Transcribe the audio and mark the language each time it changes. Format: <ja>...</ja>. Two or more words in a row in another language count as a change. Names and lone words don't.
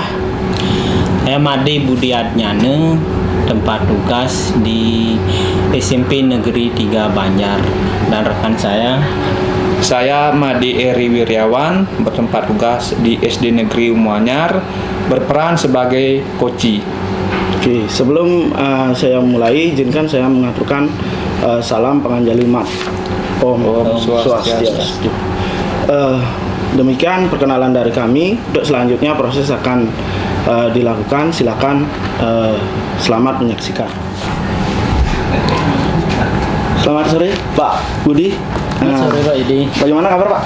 <id>saya Made Budi Adnyane, tempat tugas di SMP Negeri 3 Banjar, dan rekan saya Made Eri Wiryawan, bertempat tugas di SD Negeri Umuanyar, berperan sebagai koci. Oke, sebelum saya mulai, izinkan saya mengaturkan salam penganjalimat.</id> <ban>Om Swastiastu.</ban> <id>Demikian perkenalan dari kami. Untuk selanjutnya proses akan dilakukan. Silakan, selamat menyaksikan. Selamat sore Pak Budi. Sore Pak Yudi. Bagaimana kabar Pak?</id>